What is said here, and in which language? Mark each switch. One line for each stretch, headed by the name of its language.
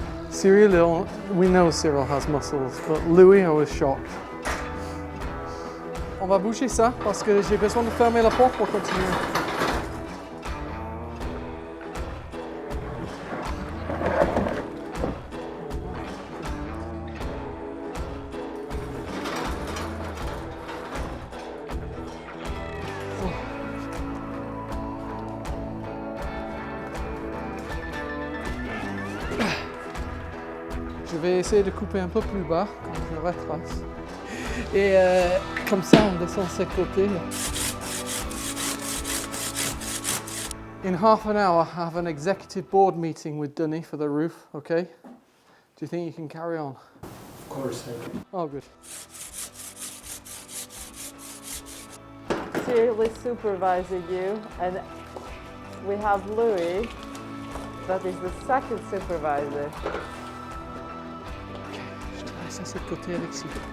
English: Cyril, we know Cyril has muscles, but Louis, I was shocked.
French: On va bouger ça parce que j'ai besoin de fermer la porte pour continuer. Je vais essayer de couper un peu plus bas, quand je retrace. Et comme ça, on descend de ce côté.
English: In half an hour, I have an executive board meeting with Dunny for the roof, okay? Do you think you can carry on? Of course I can. Oh, good. Seriously supervising you, and we have Louis, that is the second supervisor.
French: Ok, je te laisse à ce côté, Alexis.